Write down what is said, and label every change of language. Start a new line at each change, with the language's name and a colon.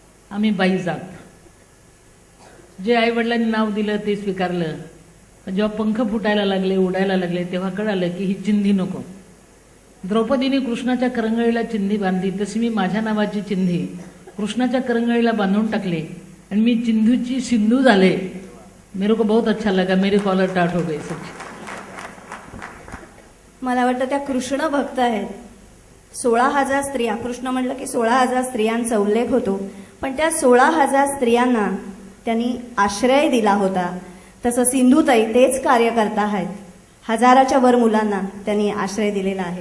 Marathi: आम्ही बाई जात, जे आई वडिलांनी नाव दिलं ते स्वीकारलं. जेव्हा पंख फुटायला लागले, उडायला लागले, तेव्हा कळालं की ही चिंधी नको. द्रौपदीने कृष्णाच्या करंगळीला चिंधी बांधली, तशी मी माझ्या नावाची चिंधी कृष्णाच्या करंगळीला बांधून टाकली आणि मी चिंधूची सिंधू झाले.
Hindi: मेरे को बहुत अच्छा लगा, मेरी कॉलर टाट हो गई सच.
Marathi: मला वाटतं त्या कृष्ण भक्त आहेत. 16,000 स्त्रिया, कृष्ण म्हटलं की 16,000 स्त्रियांचा उल्लेख होतो, पण त्या 16,000 स्त्रियांना त्यांनी आश्रय दिला होता. तसं सिंधुताई तेच कार्य करत आहेत. 1000च्या वर मुलांना त्यांनी आश्रय दिलेला आहे.